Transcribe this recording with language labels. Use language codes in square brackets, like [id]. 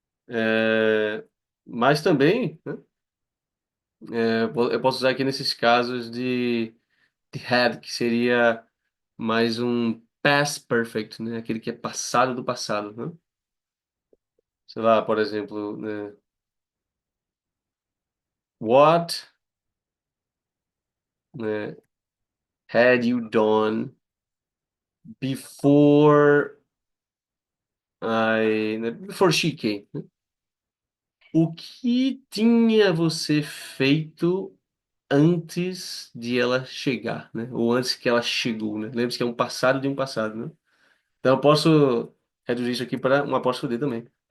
[pt] É, mas também, né, eu posso usar aqui nesses casos de had, que seria mais um past perfect, né? Aquele que é passado do passado, né? Sei lá, por exemplo, né? [en] What, né, had you done before before she came? [pt] O que tinha você feito antes de ela chegar, né? Ou antes que ela chegou, né? Lembre-se que é um passado de um passado, né? Então eu posso reduzir isso aqui para uma posso foder também.